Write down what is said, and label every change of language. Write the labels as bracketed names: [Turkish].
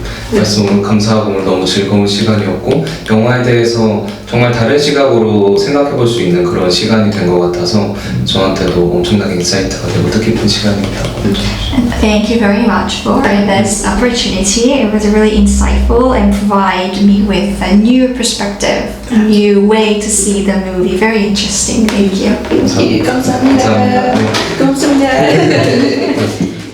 [Korean] 말씀 오늘 감사하고 오늘 너무 즐거운 시간이었고 영화에 대해서 정말 다른 시각으로 생각해 볼 수 있는 그런 시간이 된 것 같아서 저한테도 엄청나게 인사이트가 되고 뜻깊은 시간입니다. [English] Thank you very much for this opportunity. It was really insightful and provide me with a new perspective, a new way to see the movie. Very interesting. Thank you. [Korean] 감사합니다. 감사합니다.